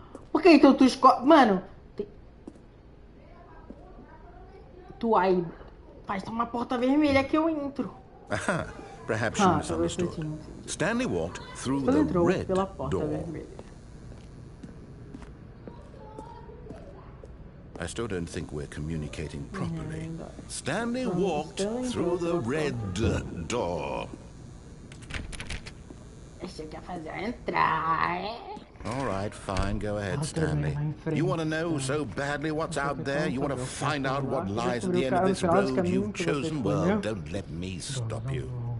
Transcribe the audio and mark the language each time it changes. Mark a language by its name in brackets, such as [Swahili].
[Portuguese] Por que então tu escolhe... Mano... Tu aí... Faz uma porta vermelha que eu entro. [English] Aha, perhaps you misunderstood. Stanley walked through the red door. I still don't think we're communicating properly. Stanley walked through the red door. [Portuguese] Você quer fazer entrar, é? [English] All right, fine. Go ahead, Stanley. You want to know so badly what's out there? You want to find out what lies at the end of this road you've chosen? Well, don't let me stop you.